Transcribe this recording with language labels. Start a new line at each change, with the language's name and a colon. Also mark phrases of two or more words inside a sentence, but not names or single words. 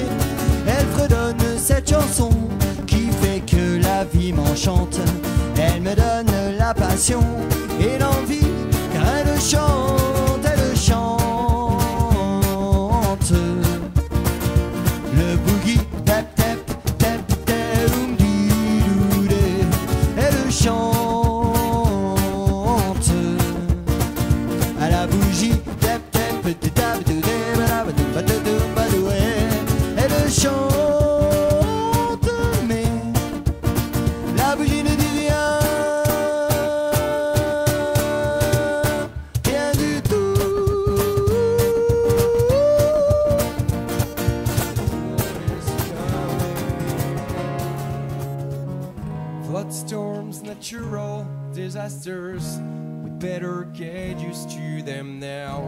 French: Elle fredonne cette chanson qui fait que la vie m'enchante. Elle me donne la passion et l'envie, car elle chante, elle chante. Le boogie, tap tap tap tap, oum-di-dou-dé. Elle chante à la bougie, tap tap tap dou-dé, ba-da-ba-dou-ba-dou-ba-dou-ba-dou-é. Elle chante, mais la bougie ne dit rien, rien du tout.
English: Flood storms, natural disasters, we better get used to them now.